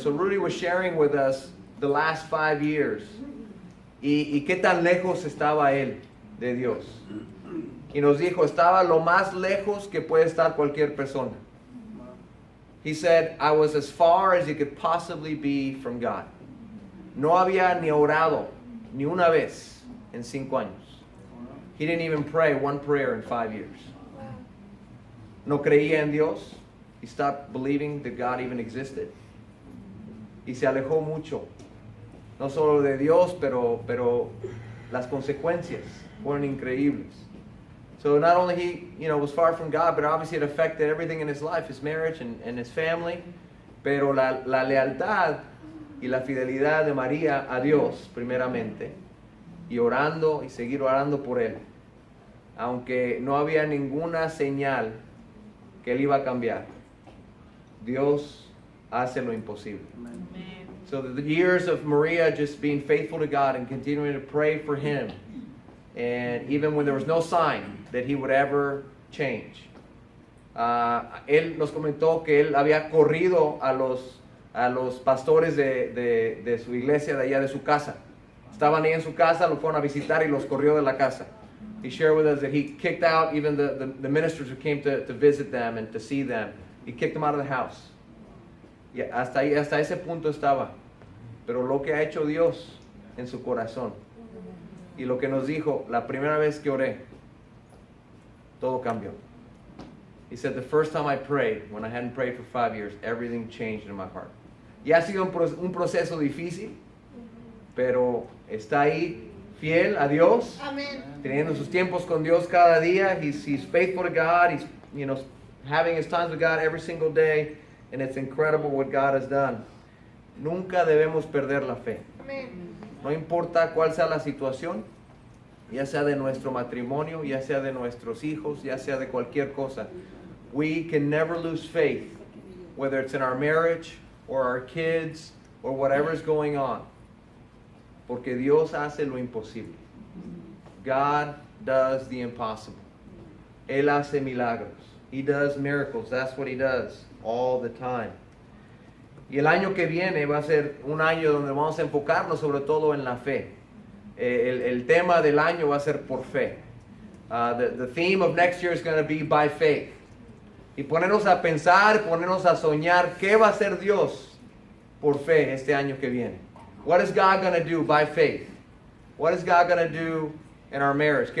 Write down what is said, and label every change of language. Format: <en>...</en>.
<en>So Rudy was sharing with us the last 5 years.</en> <es>Y qué tan lejos estaba él de Dios. Y nos dijo, estaba lo más lejos que puede estar cualquier persona.</es> <en>He said, I was as far as you could possibly be from God.</en> <es>No había ni orado ni una vez en 5 años.</es> <en>He didn't even pray one prayer in 5 years.</en> <es>No creía en Dios.</es> <en>He stopped believing that God even existed.</en> <es>Y se alejó mucho. No solo de Dios, pero las consecuencias fueron increíbles.</es> <en>So not only he, was far from God, but obviously it affected everything in his life, his marriage and his family.</en> <es>Pero la lealtad y la fidelidad de María a Dios, primeramente, y orando y seguir orando por él, aunque no había ninguna señal que él iba a cambiar. Dios hace lo imposible.</es> <en>Amen. So the years of Maria just being faithful to God and continuing to pray for him, and even when there was no sign that he would ever change.</en> <es>Él nos comentó que él había corrido a los pastores de su iglesia de allá de su casa. Estaban ahí en su casa, lo fueron a visitar y los corrió de la casa.</es> <en>He shared with us that he kicked out even the ministers who came to visit them and to see them. He kicked them out of the house.</en> <es>Y hasta ese punto estaba. Pero lo que ha hecho Dios en su corazón, y lo que nos dijo, la primera vez que oré, todo cambió.</es> <en>He said, the first time I prayed, when I hadn't prayed for 5 years, everything changed in my heart.</en> <es>Y ha sido un proceso difícil, pero está ahí fiel a Dios,</es> <en>Amen.</en> <es>teniendo sus tiempos con Dios cada día.</es> <en>He's faithful to God. He's having his times with God every single day, and it's incredible what God has done.</en> <es>Nunca debemos perder la fe.</es> <en>Amen.</en> <es>No importa cuál sea la situación, ya sea de nuestro matrimonio, ya sea de nuestros hijos, ya sea de cualquier cosa.</es> <en>We can never lose faith, whether it's in our marriage or our kids or whatever is going on.</en> <es>Porque Dios hace lo imposible.</es> <en>God does the impossible.</en> <es>Él hace milagros.</es> <en>He does miracles. That's what he does all the time.</en> <es>Y el año que viene va a ser un año donde vamos a enfocarnos sobre todo en la fe. El tema del año va a ser por fe.</es> <en>The theme of next year is going to be by faith.</en> <es>Y ponernos a pensar, ponernos a soñar qué va a hacer Dios por fe este año que viene.</es> <en>What is God going to do by faith? What is God going to do in our marriage?</en>